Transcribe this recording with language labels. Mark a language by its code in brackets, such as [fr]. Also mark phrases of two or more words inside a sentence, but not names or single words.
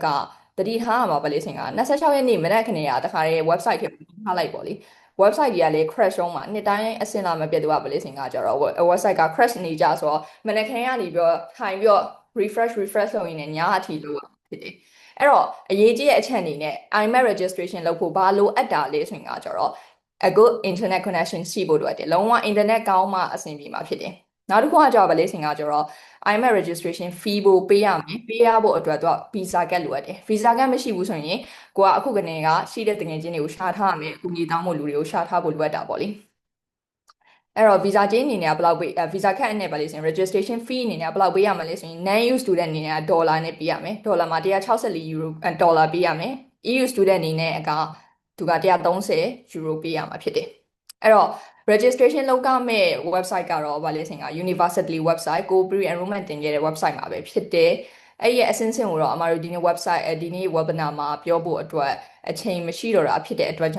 [my] တတိထားရမှာပဲလေဆိုရင်က26ရက်နေ့မနက်ခင်းကတခါတည်း website ထဲထားလိုက်ပေါ့လေ website ကြီးကလည်း crash တော့မှာနှစ်တိုင်းအစင်လာမပြတ်သွားပါလေဆိုရင်ကကြတော့ website က crash နေကြဆိုတော့မနက်ခင်းကနေပြီးတော့ထိုင်ပြီးတော့ refresh လုပ်ရင်းနဲ့ညအထိလုပ်ရဖြစ်တယ်အဲ့တော့အရေးကြီးတဲ့အချက်အနေနဲ့ IMAT registration လုပ်ဖို့ဘာလိုအပ်တာလဲဆိုရင်ကကြတော့ [en] a good internet connection [my] ရှိဖို့လိုအပ်တယ်လုံးဝ internet ကောင်းမှအဆင်ပြေမှာဖြစ်တယ်နောက်တစ်ခုကကြောက်ပါလေစင်ကကြတော့ [en] IMAT registration fee [my] ဖို့ပေးရမယ်ပေးရဖို့အတွက်တော့ [en] visa card [my] လိုအပ်တယ် [en] visa card [my] မရှိဘူးဆိုရင်ကိုကအခုကနေကရှိတဲ့တငယ်ချင်းတွေကိုရှာထားရမယ်အကူအညီ တောင်းဖို့လူတွေကိုရှာထားဖို့လိုအပ်တာပေါ့လေအဲ့တော့ visa ချင်းအနေနဲ့ဘယ်လောက်ပေး [en] visa card [my] နဲ့ပါလေဆိုရင် [en] registration fee [my] အနေနဲ့ဘယ်လောက်ပေးရမလဲဆိုရင် [en] non EU student [my] အနေနဲ့ဒေါ်လာနဲ့ပေးရမယ်ဒေါ်လာမှာ164 euro ဒေါ်လာပေးရမယ် [en] EU student [my] အနေနဲ့ကသူက130 euro ပေးရမှာဖြစ်တယ်အဲ့တော့ registration လုပ်ကမဲ့ website ကတော့ဗာလဲဆိုရင်က [en] university website [my] ကို [en] pre enrollment [my] တင်ခဲ့တဲ့ website မှာပဲဖြစ်တယ်အဲ့ရဲ့အစင်းစင်ကိုတော့အမတို့ဒီနေ့ website ဒီနေ့ webinar မှာပြောဖို့အတွက်အချိန်မရှိတော့တာဖြစ်တဲ့အတွက်ကြော